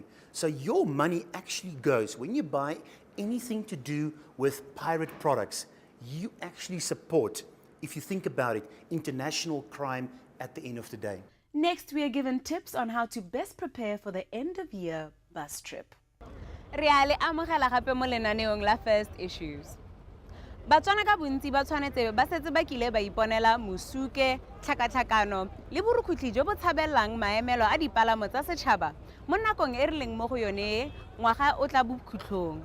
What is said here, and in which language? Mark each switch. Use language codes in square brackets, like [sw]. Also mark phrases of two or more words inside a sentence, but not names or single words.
[en] So your money actually goes, when you buy anything to do with pirate products, you actually support, if you think about it, international crime at the end of the day. Next, we are given tips on how to best prepare for the end-of-year bus trip. [tn] Re a le amogela gape mo lenaneong la First Issues. Batswana ka bontsi ba tshwanetse ba setse ba kile ba iponela mosuke, tlhakatlhakano le borukutlhi jo bo tshabellang maemelo a dipalamo tsa setšhaba mo nakong e re leng mo go yone ngwaga o tla bokhutlhong.